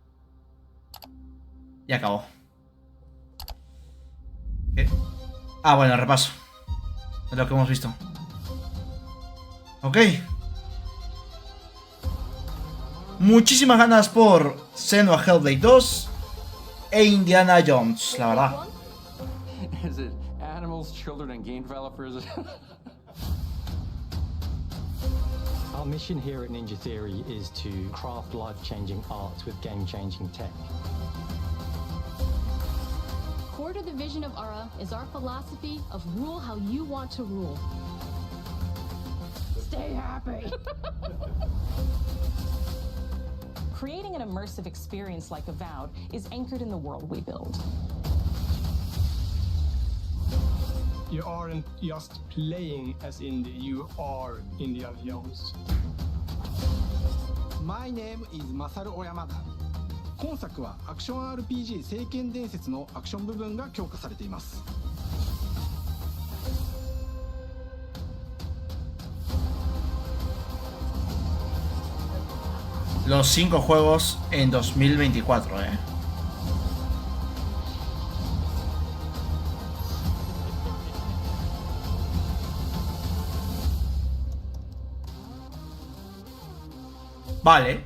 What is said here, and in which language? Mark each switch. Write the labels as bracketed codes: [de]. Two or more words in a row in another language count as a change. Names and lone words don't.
[es] Y acabó. ¿Qué? Ah, bueno, repaso de lo que hemos visto. Ok. Muchísimas ganas por Senua Hellblade 2 e Indiana Jones, la verdad. [en] Is it animals, children, and game developers? Our mission here at Ninja Theory is to craft life-changing art with game-changing tech. Core to the vision of ARA is our philosophy of rule how you want to rule. Stay happy! Creating an immersive experience like Avowed is anchored in the world we build. You aren't just playing as Indy, you are Indiana Jones. My name is Masaru Oyamada. [ja] 今作はアクション RPG 聖剣伝説のアクション部分が強化されています。 [es] Los 5 juegos en 2024, Vale.